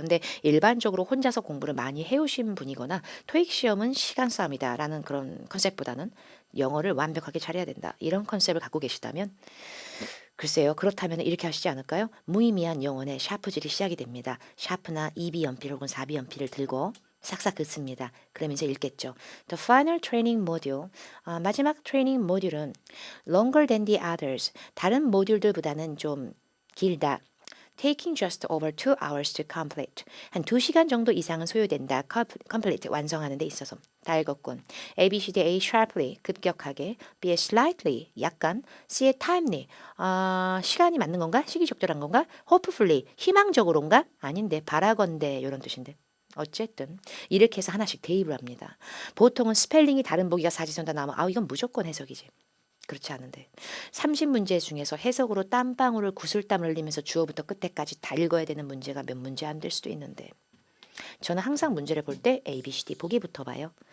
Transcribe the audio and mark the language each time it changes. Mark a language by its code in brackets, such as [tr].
[ko] 근데 일반적으로 혼자서 공부를 많이 해오신 분이거나 토익 시험은 시간 싸움이다라는 그런 컨셉보다는 영어를 완벽하게 잘해야 된다. 이런 컨셉을 갖고 계시다면 글쎄요. 그렇다면 이렇게 하시지 않을까요? 무의미한 영혼의 샤프질이 시작이 됩니다. 샤프나 2B 연필 혹은 4B 연필을 들고 싹싹 긋습니다. 그러면서 읽겠죠. [en] The final training module, 마지막 트레이닝 모듈은 longer than the others, 다른 모듈들보다는 좀 길다. Taking just over 2 hours to complete. [ko] 한 2시간 정도 이상은 소요된다. complete, 완성하는 데 있어서. 다 읽었군. [en] A, B, C, D, A sharply, 급격하게. B, slightly, 약간. [ko] C, timely, 시간이 맞는 건가? 시기 적절한 건가? Hopefully, 희망적으로인가? 아닌데, 바라건대 이런 뜻인데. 어쨌든 이렇게 해서 하나씩 대입을 합니다. 보통은 스펠링이 다른 보기가 사지선다 나오면 이건 무조건 해석이지. 그렇지 않은데 30문제 중에서 해석으로 땀방울을 구슬땀을 흘리면서 주어부터 끝에까지 다 읽어야 되는 문제가 몇 문제 안 될 수도 있는데 저는 항상 문제를 볼 때 A, B, C, D 보기부터 봐요.